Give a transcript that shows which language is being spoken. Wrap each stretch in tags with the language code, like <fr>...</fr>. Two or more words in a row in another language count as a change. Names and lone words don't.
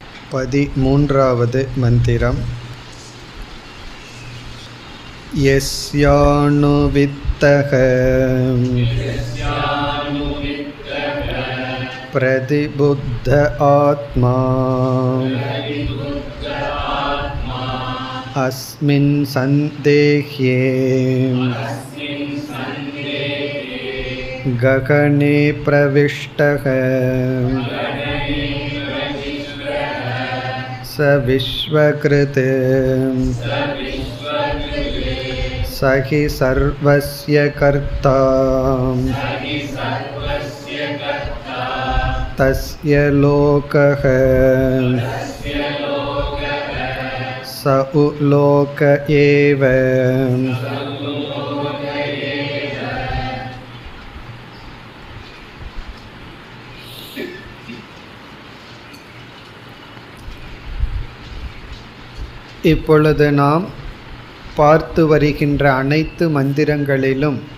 <ta>13வது மந்திரம்.</ta> <sa>यस्यानुवित्तः प्रतिबुद्ध आत्मा अस्मिन् संदेह्ये गहने प्रविष्टः स विश्वकृत स हि सर्वस्य कर्ता तस्य लोकः स उ लोक एव.</sa> <ta>இப்பொழுது நாம் பார்த்து வருகின்ற அனைத்து மந்திரங்களிலும்</ta>